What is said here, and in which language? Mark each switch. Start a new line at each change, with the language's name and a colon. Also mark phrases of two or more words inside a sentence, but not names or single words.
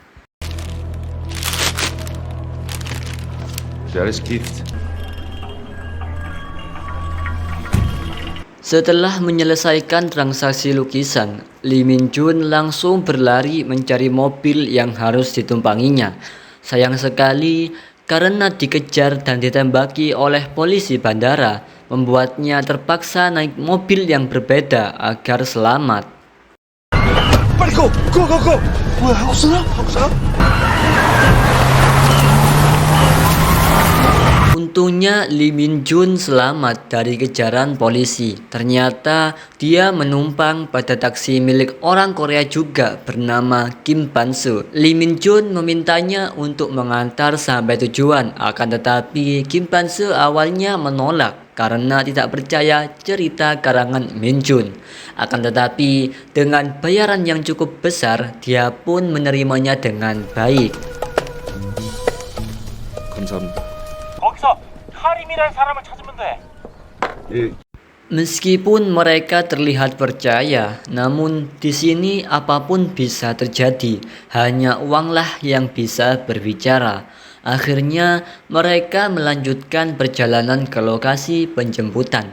Indonesian: Setelah menyelesaikan transaksi lukisan, Lee Min Jun langsung berlari mencari mobil yang harus ditumpanginya. Sayang sekali, karena dikejar dan ditembaki oleh polisi bandara, membuatnya terpaksa naik mobil yang berbeda agar selamat.
Korean: 빨리
English: go! go! go! go!
Korean: 뭐야, 한국 사람? 한국 사람?
Indonesian: Untungnya Lee Min Jun selamat dari kejaran polisi. Ternyata dia menumpang pada taksi milik orang Korea juga bernama Kim Pan-soo. Lee Min Jun memintanya untuk mengantar sampai tujuan, akan tetapi Kim Pan-soo awalnya menolak karena tidak percaya cerita karangan Min Jun. Akan tetapi dengan bayaran yang cukup besar, dia pun menerimanya dengan baik.
Korean: 감사합니다. 거기서 카림이라는 사람을 찾으면 돼.
Indonesian: Meskipun mereka terlihat percaya, namun di sini apapun bisa terjadi. Hanya uanglah yang bisa berbicara. Akhirnya mereka melanjutkan perjalanan ke lokasi penjemputan.